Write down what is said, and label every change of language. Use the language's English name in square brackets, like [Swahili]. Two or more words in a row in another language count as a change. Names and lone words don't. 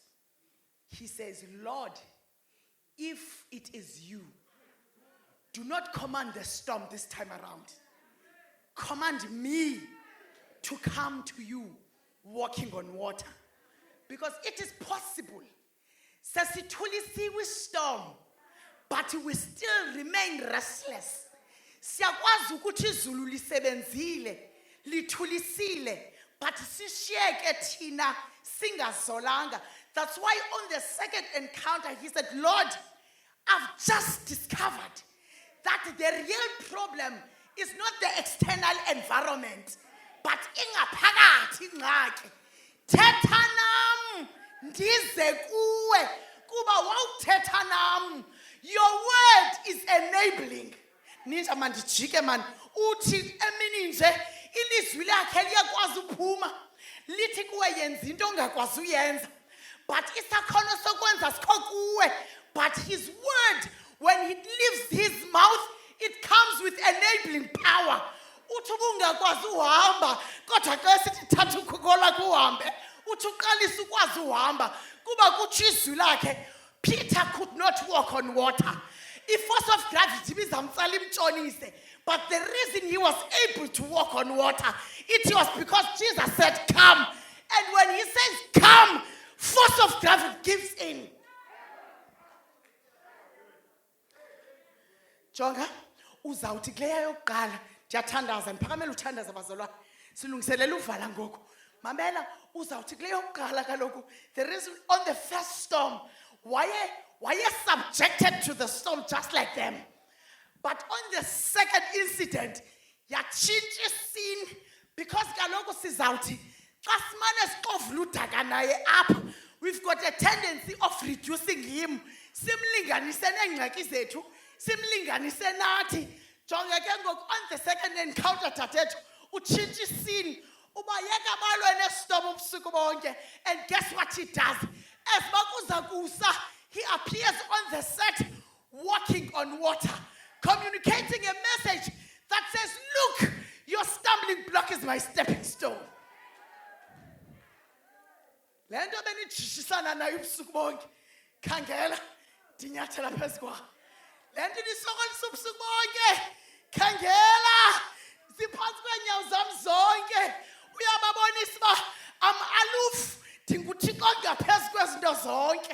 [English] He says, "Lord, if it is you, do not command the storm this time around. Command me to come to you walking on water." Because it is possible. Sasithulisiwe storm, but we still remain restless. [Xhosa] Siyakwazi ukuthi izulu lisebenzile, lithulisile, but sishiyeke thina singazolanga. [English] That's why on the second encounter he said, "Lord, I've just discovered that the real problem is not the external environment, but [Xhosa] ingaphakathi ingxaki. Thetha nam ndize kuwe kuba wawuthetha nam. [English] Your word is enabling." [Xhosa] Ninja man dijike man uthi emini nje ilizwi lakhe liyakwazi uphuma lithi kuwe yenza into ongakwazi uyenza, but isakhono sokwenza sikho kuwe. [English] But his word, when he leaves his mouth, it comes with enabling power. [Xhosa] Uthi ungakwazi uhamba kodwa xa sithi thatha ukhuko lakho uhambe uthi uqalisa ukwazi uhamba kuba kuthi izwi lakhe. [English] Peter could not walk on water. If force of gravity [Xhosa] bizamtsala imtshonise, [English] but the reason he was able to walk on water, it was because Jesus said, "Come." And when he says, "Come," force of gravity gives in. [Xhosa] Jonga, uzawuthi kule yokuqala ndiyathandaza ndiphakamela uthandaza bazalwane. Silungiselela uvala ngoku. Mamela uzawuthi kule yokuqala kaloku. [English] There is on the first storm. Why subjected to the storm just like them? But on the second incident, [Xhosa] yatshintsha scene because kaloku sizawuthi xa simane siqovula udaka naye apha, [English] we've got a tendency of reducing him. [Xhosa] Simlinganise neengxaki zethu, simlinganise nathi. Jonga ke ngoku [English] on the second encounter [Xhosa] tathethu, utshintsha scene. Ubayeka balwe nestorm ubusuku bonke. [English] And guess what he does? As [Xhosa] bakuza kusa, [English] he appears on the set walking on water, communicating a message that says, look, your stumbling block is my stepping stone. [Xhosa] Le nto benijishisana nayo ubusuku bonke, khangela ndinyathela phezu kwa. Le nto nisokolisa ubusuku bonke, khangela ziphantsi kweenyawo zam zonke. Uyababonisa uba [English] am aloof, [Xhosa] ndinguThixo ngaphezu kwezinto zonke.